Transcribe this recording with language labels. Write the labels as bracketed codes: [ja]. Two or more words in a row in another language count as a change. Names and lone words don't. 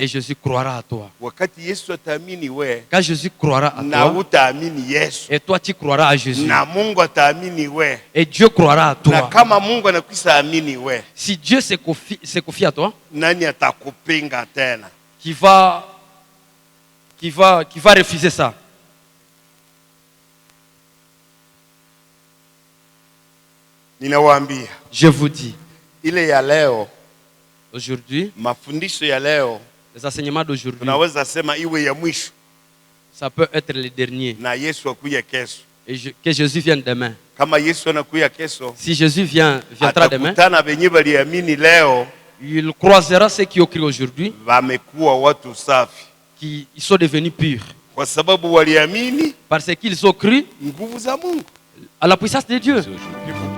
[fr] et Jésus croira à toi. [sw] Wakati Yesu ataamini we, [fr] quand Jésus croira à [sw] na [fr] toi, [sw] utaamini Yesu, [fr] et toi tu croiras à Jésus, [sw] na Mungu ataamini we, [fr] et Dieu croira à toi. [sw] Na kama Mungu anakwisha amini we, [fr] si Dieu se confie à toi, [sw] nani atakupinga tena? [fr] Qui va refuser ça? [sw] Ninawaambia, [fr] je vous dis, [sw] ile ya leo, [fr] aujourd'hui, [sw] mafundisho ya leo, [fr] les enseignements d'aujourd'hui, [sw] tunaweza sema iwe ya mwisho, [fr] ça peut être le dernier, [sw] na Yesu akuja kesho, [fr] et que Jésus vienne demain. [sw] Kama Yesu anakuja kesho, [fr] si Jésus viendra demain, [sw] atakutana benye baliamini leo, [fr] il croisera ceux qui ont cru aujourd'hui, [sw] wamekuwa watu safi, [fr] qui sont devenus purs, [sw] kwa sababu waliamini, [fr] parce qu'ils ont cru [sw] nguvu za Mungu, [fr] à la puissance de Dieu.